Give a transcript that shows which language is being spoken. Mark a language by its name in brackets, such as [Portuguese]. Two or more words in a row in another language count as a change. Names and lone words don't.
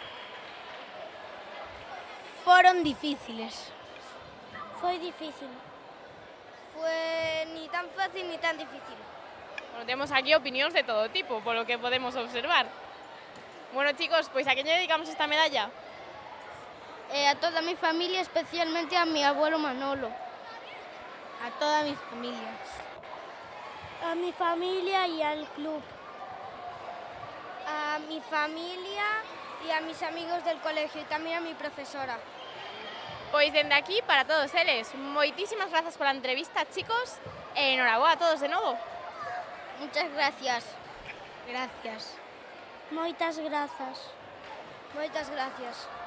[Galician] Foron difíciles. Foi difícil. [Spanish] Fue ni tan fácil ni tan difícil. [Galician] Bueno, temos aquí opinións de todo tipo, polo que podemos observar. Bueno, chicos, pois a quen lle dedicamos esta medalla? [Spanish] A toda mi familia, especialmente a mi abuelo Manolo. A toda mi familia. A mi familia y al club. A mi familia y a mis amigos del colegio y también a mi profesora. [Galician] Pois dende aquí, para todos eles, moitísimas grazas pola entrevista, chicos, e enhoraboa a todos de novo. [Spanish] Muchas gracias. [Galician] Gracias. Moitas grazas. Moitas gracias.